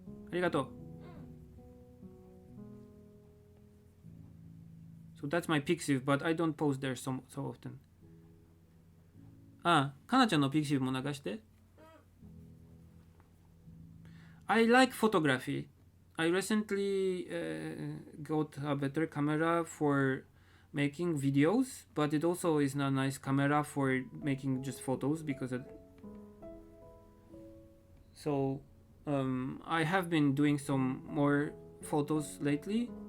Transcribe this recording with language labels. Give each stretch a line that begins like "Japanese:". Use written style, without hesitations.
Japanese: Arigato.
English: So that's my Pixiv, but I don't post there so often.
Japanese: かなちゃんの Pixiv も流して。
English: I like photography. I recently got a better camera for making videos, but it also is a nice camera for making just photos because so I have been doing some more photos lately.